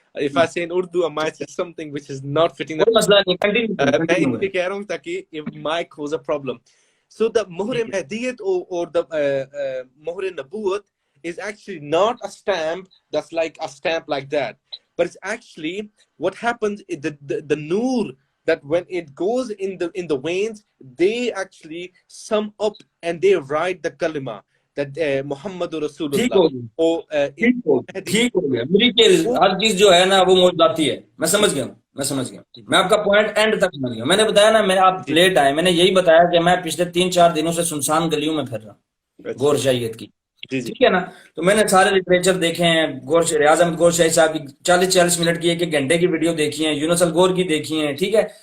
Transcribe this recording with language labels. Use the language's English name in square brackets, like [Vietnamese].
[English] If I say in Urdu I might say something which is not fitting. [Urdu] کوئی مسئلہ نہیں، میں اس لیے کہہ رہا ہوں تاکہ [English] it might cause a problem. So the مہر مہدیت or the مہر نبوت is actually not a stamp that's like a stamp like that, but it's actually what happens the noor that when it goes in the veins they actually sum up and they write the kalima that Muhammad Rasulullah. [Urdu] ٹھیک ہو گیا. ہر چیز جو ہے نا وہ موجوداتی ہے. میں سمجھ گیا میں آپ کا پوائنٹ اینڈ تک سمجھ گیا. میں نے بتایا نا، آپ لیٹ آئے، میں نے یہی بتایا کہ میں پچھلے 3-4 دنوں سے سنسان گلیوں میں پھر رہا ہوں گور شاہیت کی، ٹھیک ہے نا. تو میں نے سارے لٹریچر دیکھے ہیں، ریاض احمد گور شاہی صاحب کی 40-40 منٹ کی 1 گھنٹے کی ویڈیو دیکھی ہیں، یونس الگور کی دیکھی ہیں، ٹھیک ہے.